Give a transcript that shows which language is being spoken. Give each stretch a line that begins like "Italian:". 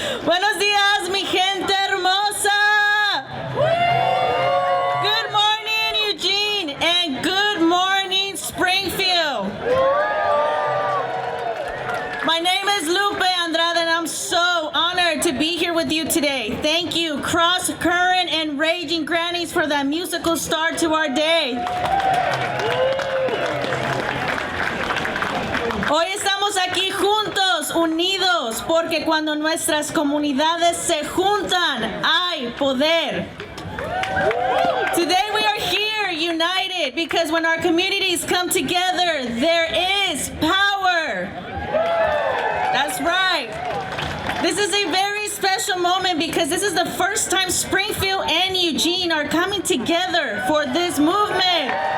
Spanish: Buenos días, mi gente hermosa.
English: Good morning, Eugene, and good morning, Springfield. My name is Lupe Andrade, and I'm so honored to be here with you today. Thank you, Cross Current and Raging Grannies, for that musical start to our day.
Spanish: Hoy estamos aquí juntos, unidos, porque cuando nuestras comunidades se juntan, hay poder.
English: Today we are here united because when our communities come together, there is power. That's right. This is a very special moment because this is the first time Springfield and Eugene are coming together for this movement.